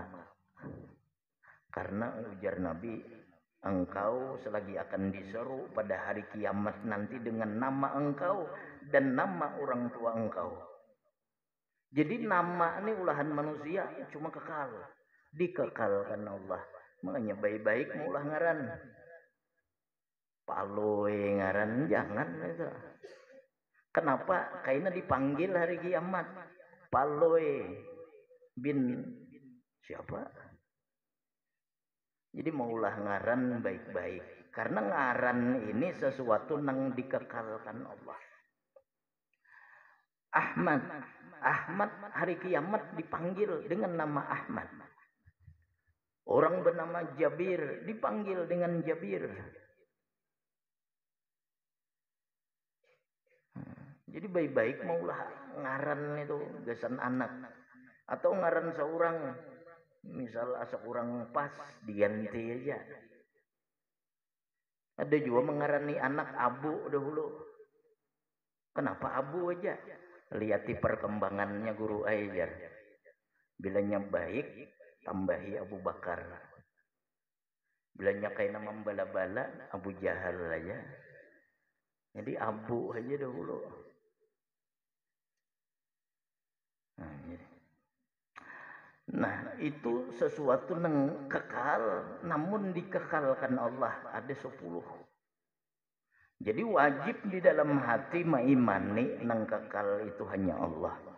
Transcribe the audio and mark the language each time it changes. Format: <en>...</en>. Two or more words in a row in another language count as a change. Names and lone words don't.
<id>Karena ujar Nabi, engkau selagi akan diseru pada hari kiamat nanti dengan nama engkau dan nama orang tua engkau. Jadi nama ini ulahan manusia cuma kekal. Dikekalkan Allah.</id> <bjn>Makanya baik-baik maulah ngaran. Paloe ngaran jangan itu.</bjn> <id>Kenapa? Karena dipanggil hari kiamat. Paloe bin siapa?</id> <bjn>Jadi maulah ngaran baik-baik.</bjn> <id>Karena ngaran ini sesuatu yang dikekalkan Allah. Ahmad. Ahmad hari kiamat dipanggil dengan nama Ahmad. Orang bernama Jabir dipanggil dengan Jabir.</id> <bjn>Jadi baik-baik maulah ngaran itu gasan anak. Atau ngaran seorang. Misal asa kurang pas diganti aja. Ada juga mengarani anak Abu dahulu.</bjn> <id>Kenapa Abu aja?</id> <bjn>Lihat perkembangannya guru ajar. Bilanya baik, tambahi Abu Bakar. Bilanya kayak nama bala-bala, Abu Jahal aja. Jadi Abu aja dahulu.</bjn> <id>Nah itu sesuatu yang kekal, namun dikekalkan Allah. Ada 10. Jadi wajib di dalam hati mengimani nang kekal itu hanya Allah.</id>